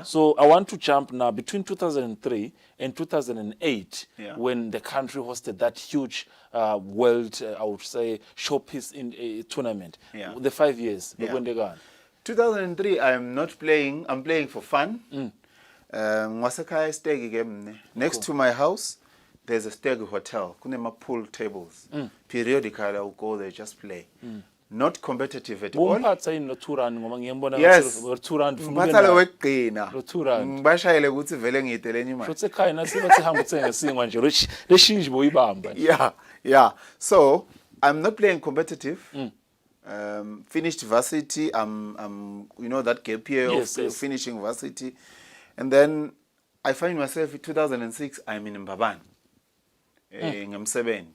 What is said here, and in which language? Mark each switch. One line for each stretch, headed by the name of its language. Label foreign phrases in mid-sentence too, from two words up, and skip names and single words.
English: So I want to jump now between 2003 and 2008 when the country hosted that huge world, I would say, showpiece in a tournament. Yeah. The 5 years. Yeah. 2003, I'm not playing. I'm playing for fun.
Swati: Ngwasekhaya stegi ke mne.
English: Next to my house, there's a stegi hotel. Kunema pool tables. Periodically, I'll go there, just play. Not competitive at all. Yes.
Swati: Mphathalo wekugcina. Ngibashayele ukuthi vele ngiyiteleni imali.
English: Yeah. So, I'm not playing competitive. Finished varsity. I'm that gap year of finishing varsity, and then I find myself in 2006. I'm in Mbabane. I'm 70.